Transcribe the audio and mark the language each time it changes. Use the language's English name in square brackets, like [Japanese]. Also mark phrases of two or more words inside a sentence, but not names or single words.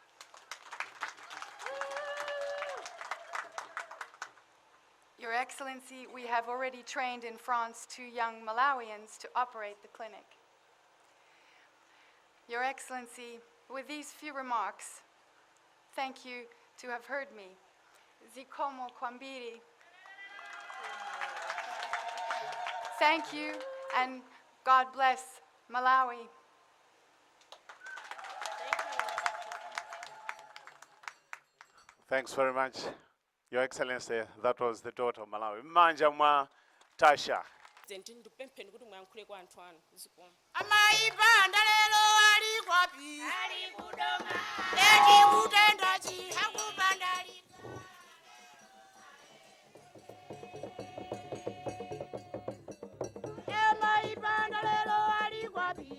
[English] Your Excellency, we have already trained in France 2 young Malawians to operate the clinic. Your Excellency, with these few remarks, thank you to have heard me. [Nyanja] Zikomo kwambiri. [English] Thank you, and God bless Malawi. Thanks very much, Your Excellency. That was the daughter of Malawi. [Nyanja] Manja mwa Tasha. President ndikupempheni kuti muyankhule kwa anthu anu zikomo. Amayi Banda lero ali kwapi? Ali kudoma. Eti kutenda chi hakupanda ali. Amayi Banda lero ali kwapi?